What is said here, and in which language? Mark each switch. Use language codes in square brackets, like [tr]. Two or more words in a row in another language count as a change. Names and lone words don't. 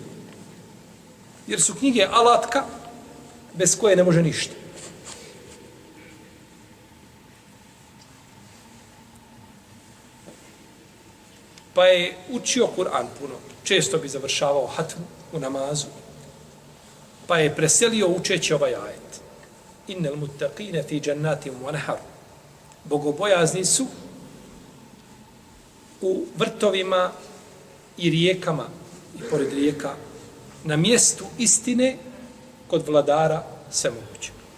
[bs] Jer su knjige alatka bez koje ne može ništa. Pa je učio Kur'an puno. Često bi završavao hatmu u namazu. Pa je preselio učeći ovaj ajet. [ar] إن المتقين في جنات ونهر. [bs] Bogobojazni su u vrtovima i rijekama i pored rijeka na mjestu istine kod vladara sve moguće.